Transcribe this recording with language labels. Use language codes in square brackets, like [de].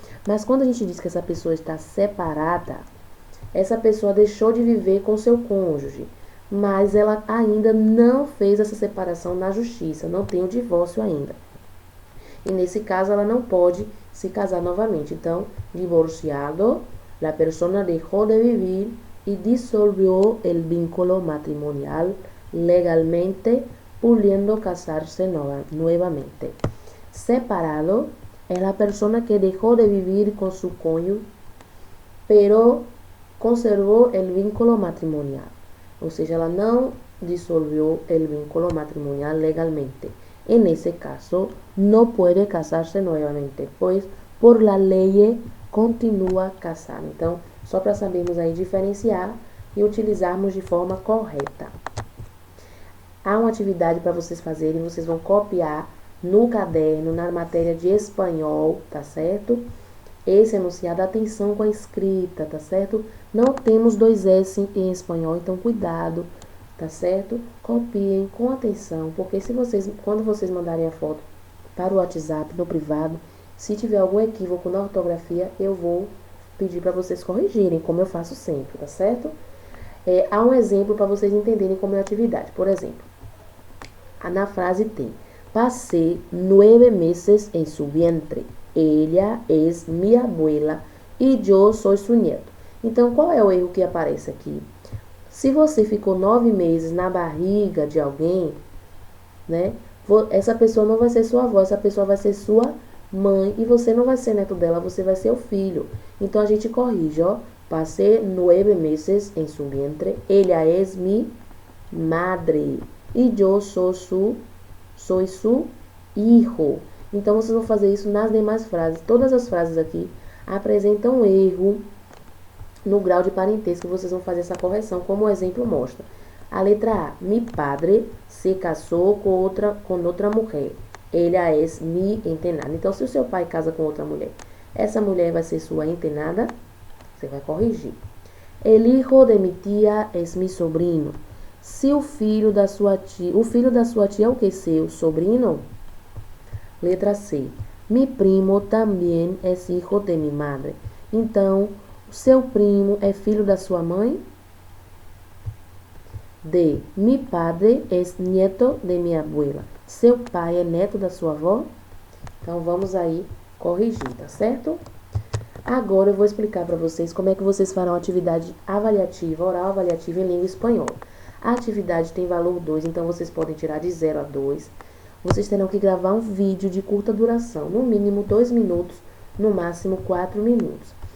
[pt] Mas quando a gente diz que essa pessoa está separada, essa pessoa deixou de viver com seu cônjuge, mas ela ainda não fez essa separação na justiça, não tem o divórcio ainda. E nesse caso, ela não pode se casar novamente. [es] Então, divorciado, la persona dejó de vivir y disolvió el vínculo matrimonial legalmente, pudiendo casarse nuevamente. Separado es la persona que dejó de vivir con su cónyuge, pero conservou el vínculo matrimonial. [pt] Ou seja, ela não [es] dissolvió el vínculo matrimonial legalmente. En ese caso, no puede casarse nuevamente, pues por la ley continua casada. [pt] Então, só para sabermos aí diferenciar e utilizarmos de forma correta. Há uma atividade para vocês fazerem, vocês vão copiar no caderno, na matéria de espanhol, tá certo? Esse enunciado, atenção com a escrita, tá certo? Não temos dois S em espanhol, então cuidado, tá certo? Copiem com atenção, porque quando vocês mandarem a foto para o WhatsApp, no privado, se tiver algum equívoco na ortografia, eu vou pedir para vocês corrigirem, como eu faço sempre, tá certo? Há um exemplo para vocês entenderem como é a atividade. Por exemplo, na frase tem: [es] Passé 9 meses en su vientre. Ella es mi abuela e yo soy su nieto. [pt] Então, qual é o erro que aparece aqui? Se você ficou 9 meses na barriga de alguém, né? Essa pessoa não vai ser sua avó, essa pessoa vai ser sua mãe e você não vai ser neto dela, você vai ser o filho. Então a gente corrige, ó. [es] Passé 9 meses en su vientre. Ella es mi madre e yo soy su hijo. [pt] Então vocês vão fazer isso nas demais frases. Todas as frases aqui apresentam erro no grau de parentesco. Vocês vão fazer essa correção, como o exemplo mostra. A letra A: [es] Mi padre se [pt] casou com outra mulher. [es] Ella es mi entenada. [pt] Então, se o seu pai casa com outra mulher, essa mulher vai ser sua entenada? Você vai corrigir. [es] El hijo de mi tía es mi sobrino. [pt] Se o filho da sua tia é o que? Seu sobrino? Letra C. [es] Mi primo também es hijo de mi madre. [pt] Então, o seu primo é filho da sua mãe? D. [es] Mi padre es nieto de mi abuela. [pt] Seu pai é neto da sua avó? Então, vamos aí corrigir, tá certo? Agora eu vou explicar para vocês como é que vocês farão a atividade avaliativa, oral avaliativa em língua espanhola. A atividade tem valor 2, então vocês podem tirar de 0 a 2. Vocês terão que gravar um vídeo de curta duração, no mínimo 2 minutos, no máximo 4 minutos.